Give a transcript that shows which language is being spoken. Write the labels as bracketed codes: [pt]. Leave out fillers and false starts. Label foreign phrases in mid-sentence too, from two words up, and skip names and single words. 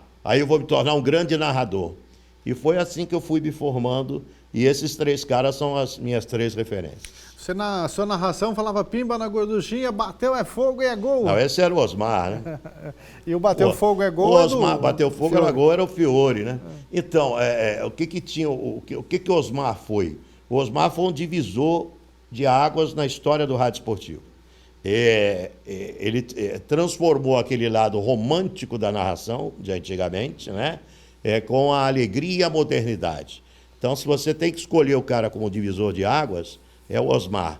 [pt] Aí eu vou me tornar um grande narrador. E foi assim que eu fui me formando, e esses três caras são as minhas três referências. Você na sua narração falava pimba na gorduchinha, bateu é fogo e é gol. Não, esse era o Osmar, né? E o bateu fogo é gol. O Osmar, bateu fogo Fiore. era gol, era o Fiore, né? Então, o que tinha, o que o Osmar foi? O Osmar foi um divisor de águas na história do rádio esportivo. Ele transformou aquele lado romântico da narração de antigamente, né? Com a alegria e a modernidade. Então, se você tem que escolher o cara como divisor de águas, é o Osmar.